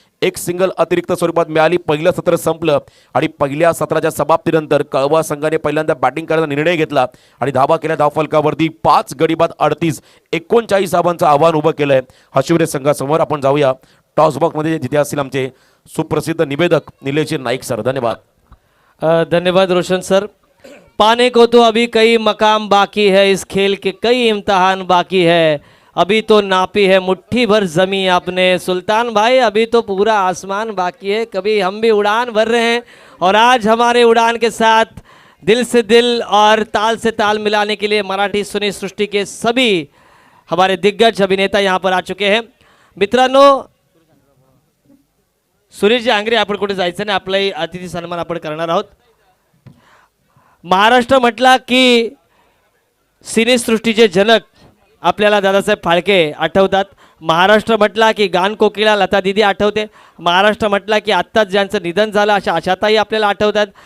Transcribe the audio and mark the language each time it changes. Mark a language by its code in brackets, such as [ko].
[mr] एक सिंगल अतिरिक्त स्वरूपात मिळाली. पहिलं सत्र संपलं आणि पहिल्या सत्राच्या समाप्तीनंतर कळवा संघाने पहिल्यांदा बॅटिंग करायचा निर्णय घेतला आणि धावा केल्या धावफलकावरती. 5 गडी बाद 38. 39 धावांचं आव्हान उभं केलंय हशिवरे संघासमोर. आपण जाऊया टॉस बॉक्समध्ये जिथे असतील आमचे सुप्रसिद्ध निवेदक निलेश नाईक सर. धन्यवाद. धन्यवाद रोशन सर. [hi] पाने को तो अभी कई मकाम बाकी है, इस खेल के कई इम्तहान बाकी है, अभी तो नापी है मुट्ठी भर ज़मीं आपने सुल्तान भाई, अभी तो पूरा आसमान बाकी है, कभी हम भी उड़ान भर रहे हैं और आज हमारे उड़ान के साथ दिल से दिल और ताल से ताल मिलाने के लिए मराठी सिने सृष्टि के सभी हमारे दिग्गज अभिनेता यहाँ पर आ चुके हैं. [mr] मित्रांनो, सुरेशजी आंग्रे आपण कुठे जायचं नाही, आपलाही अतिथी सन्मान आपण करणार आहोत. महाराष्ट्र म्हटला की सिनेसृष्टीचे जनक आपल्याला दादासाहेब फाळके आठवतात. महाराष्ट्र म्हटला की गान कोकिळा लता दिदी आठवते. महाराष्ट्र म्हटला की आत्ताच ज्यांचं निधन झालं अशा आशाताई आपल्याला आठवतात.